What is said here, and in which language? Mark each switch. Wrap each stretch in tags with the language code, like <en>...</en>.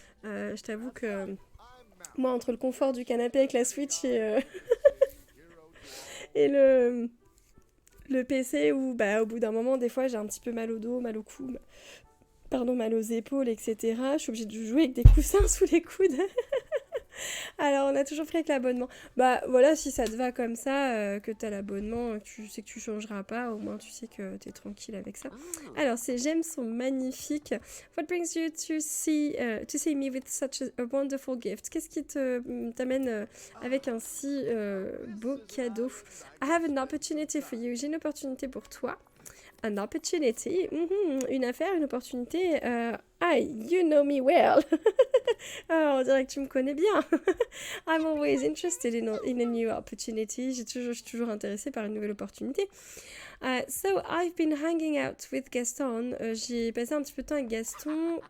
<fr>Je t'avoue que moi entre le confort du canapé avec la Switch et le PC où bah, au bout d'un moment des fois j'ai un petit peu mal au dos, mal au cou, pardon, mal aux épaules, etc. Je suis obligée de jouer avec des coussins sous les coudes. Alors, on a toujours pris avec l'abonnement. Bah voilà, si ça te va comme ça, que t'as l'abonnement, tu sais que tu changeras pas, au moins tu sais que t'es tranquille avec ça. Alors, ces gemmes sont magnifiques.</fr> <en>What brings you to see me with such a wonderful gift?</en> <fr>Qu'est-ce qui t'amène avec un si beau cadeau?</fr> <en>I have an opportunity for you.</en> <fr>J'ai une opportunité pour toi.</fr> <en>An opportunity,</en> <fr>une affaire, une opportunité.</fr> <en>You know me well.</en> <fr>On dirait que tu me connais bien.</fr> <en>I'm always interested in a new opportunity.</en> <fr>Je suis toujours intéressée par une nouvelle opportunité.</fr> <en>So, I've been hanging out with Gaston.</en> <fr>J'ai passé un petit peu de temps avec Gaston.</fr>